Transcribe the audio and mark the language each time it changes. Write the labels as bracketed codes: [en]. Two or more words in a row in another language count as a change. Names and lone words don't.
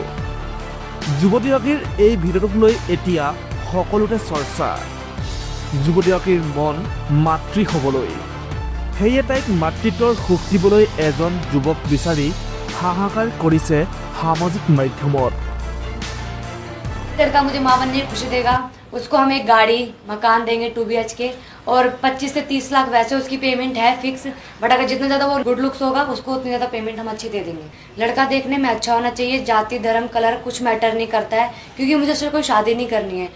[as] যুৱতীগৰাকীৰ এই ভিডিঅ'টোক লৈ এতিয়া সকলোতে চৰ্চা। যুৱতীগৰাকীৰ মন মাতৃ হ'বলৈ, সেয়ে তাইক মাতৃত্বৰ সুখ দিবলৈ এজন যুৱক বিচাৰি হাহাকাৰ কৰিছে সামাজিক মাধ্যমত। [hi] लड़का मुझे माँ बनने की खुशी देगा, उसको हम एक गाड़ी मकान देंगे 2 BHK और 25 से 30 लाख वैसे उसकी पेमेंट है फिक्स, बट अगर जितना ज़्यादा वो [en] good looks [hi] होगा उसको उतनी ज़्यादा पेमेंट हम अच्छी दे देंगे। लड़का देखने में अच्छा होना चाहिए, जाति धर्म कलर कुछ मैटर नहीं करता है, क्योंकि मुझे उससे कोई शादी नहीं करनी है।